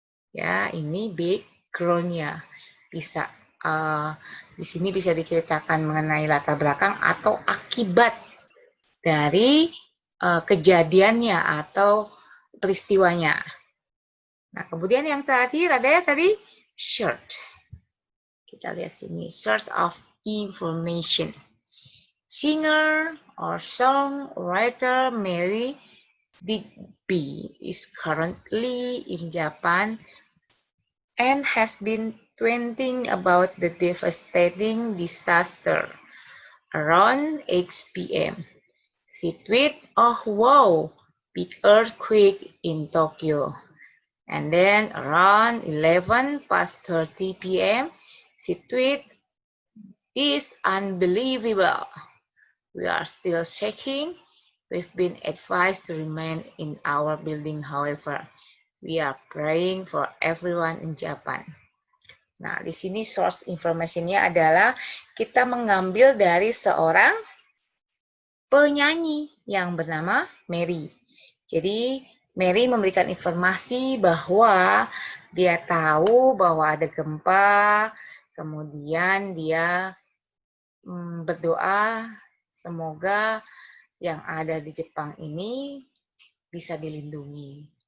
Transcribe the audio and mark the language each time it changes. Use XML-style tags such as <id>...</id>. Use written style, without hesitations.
<id>Ya, ini background-nya. Bisa di sini bisa diceritakan mengenai latar belakang atau akibat dari kejadiannya atau peristiwanya. Nah, kemudian yang terakhir ada tadi short. Kita lihat sini, source of information.</id> <en>Singer or songwriter Mary Digby is currently in Japan and has been tweeting about the devastating disaster. Around 8 p.m., she tweeted, "Oh wow, big earthquake in Tokyo." And then around 11:30 p.m., she tweeted, "This is unbelievable. We are still shaking. We've been advised to remain in our building, however. We are praying for everyone in Japan."</en> <id>Nah, di sini source information-nya adalah kita mengambil dari seorang penyanyi yang bernama Mary. Jadi, Mary memberikan informasi bahwa dia tahu bahwa ada gempa, kemudian dia berdoa semoga yang ada di Jepang ini bisa dilindungi.</id>